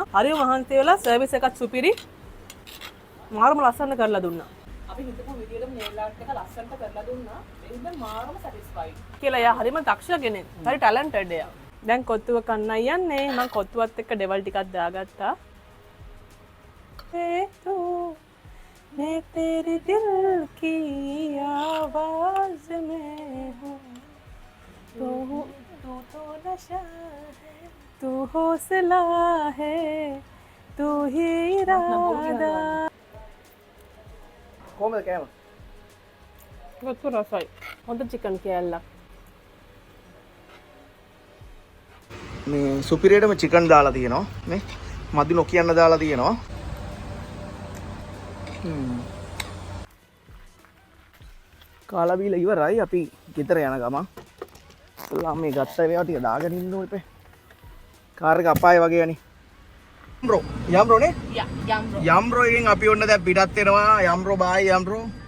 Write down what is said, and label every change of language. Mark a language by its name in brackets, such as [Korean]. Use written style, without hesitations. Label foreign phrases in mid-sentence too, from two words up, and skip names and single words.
[Sinhala] හරිම මහන්සි වෙලා සර්විස් එකත් සුපිරි. මාරම ලස්සන කරලා දුන්නා. අපි හිතපු විදියට [English] nail art [Sinhala] එක ලස්සනට කරලා දුන්නා. ඒකෙන් මාරම සැටිස්ෆයිඩ්. කියලා එයා හරිම දක්ෂ කෙනෙක්. හරි ටැලන්ටඩ් එයා. දැන් කොත්තුව කන්නයි යන්නේ. මම කොත්තුවත් එක්ක ඩෙවල් ටිකක් දාගත්තා. [Hindi] मैं तेरे दिल की आवाज में हूँ तू तो नशा है तू हौसला है तू ही इरादा [Sinhala] කොහමද කෑම? වතු රසයි හොඳ චිකන් කෑල්ලක් මේ සුපිරියටම චිකන් දාලා තියෙනවා නේ මදි නොකියන්න දාලා තියෙනවා කාලා බීලා ඉවරයි අපි ගෙදර යන ගමන් ඉස්සලා මේ ගත්ත ඒවා ටික දාගෙන ඉන්න ඕනේ කාර් එක අපායේ වගේ යන්නේ යම්රෝ නේ යම්රෝ එකෙන් අපි ඔන්න දැන් පිටත් වෙනවා යම්රෝ බායි යම්රෝ